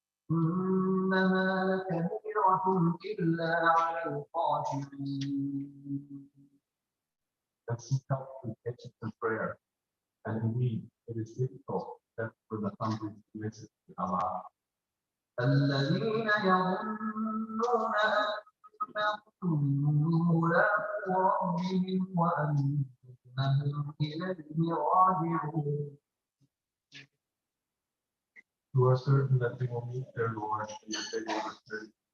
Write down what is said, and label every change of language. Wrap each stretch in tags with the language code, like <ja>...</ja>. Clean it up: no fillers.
<ar>إنما كبيرة إلا على الخاشعين.</ar> <en>And seek help through patience and prayer. And indeed, it is difficult except for the humbly submissive to Allah.</en> <ar>الذين يظنون أنهم ملاقو ربهم وأنهم إليه راجعون.</ar> <en>Who are certain that they will meet their Lord and that they will return.</en>